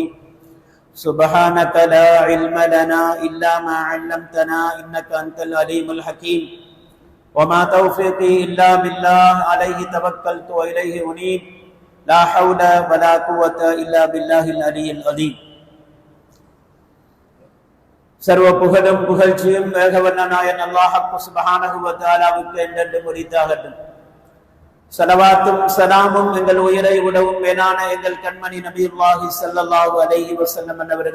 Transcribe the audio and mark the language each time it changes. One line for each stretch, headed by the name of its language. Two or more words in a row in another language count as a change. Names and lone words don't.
Arabic: سبحانك لا علم لنا إلا ما علمتنا إنك أنت العليم الحكيم. وما توفيقي إلا بالله، عليه توكلت وإليه أنيب. لا حول ولا قوة إلا بالله العلي العظيم.
Tamil: சர்வ புகழும் புகழ்ச்சியும் வேகவல்ல நாயன் அல்லாஹ்
Arabic: سبحانه وتعالى
Tamil: என்றென்றும் உரித்தாகட்டும். ஸலவாத்தும் ஸலாமும் எங்கள் உயிரை உடவும் மேலான எங்கள் கண்மணி நபியுல்லாஹி
Arabic: صلى الله عليه وسلم
Tamil: அன்னவர்கள்